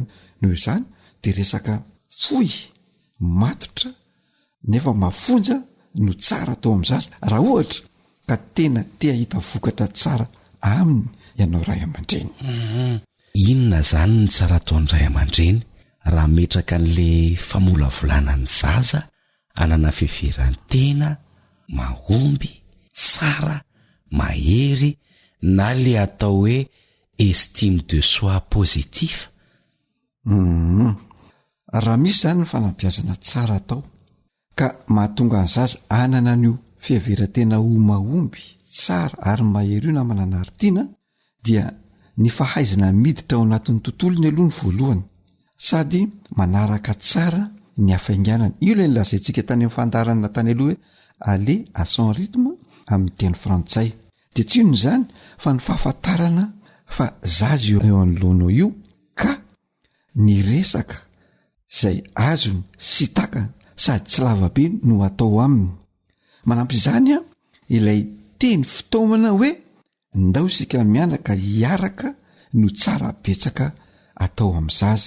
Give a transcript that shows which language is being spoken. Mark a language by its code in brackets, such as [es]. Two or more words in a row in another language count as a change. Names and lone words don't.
[mg] Noho izany de resaka foy matotra nefa mafonja no tsara atao amin'ny zaza raha ohatra ka tena te hahita vokatra tsara aminy ianao ray aman-dreny. Inona zany ny tsara ataon'ny ray aman-dreny raha metraka an'le famolavolana ny zaza anana fiheverantena mahomby, tsara, mahery na le atao hoe [fr] estime de soi positif? [mg] Raha misy zany ny fanampiazana tsara atao ka mahatonga ny zaza anana an'io fiheverantena ho mahomby, tsara ary mahery io namana anaritiana dia ny fahaizana miditra ao anatin'ny tontolony aloha ny voalohany, sady manaraka tsara ny hafainganana. Io ilay nilazaintsika tany amin'ny fandarana tany aloha hoe [fr] aller à son rythme [mg] amin'ny teny frantsay, de tsy ino zany fa ny fahafantarana fa zazy eo anoloanao io ka ny resaka zay azony sy takana sady tsy lavabe no atao aminy. Manampy izany a ilay teny fitaomana hoe ndao sika mianaka hiaraka no tsara betsaka atao amin'ny zaza.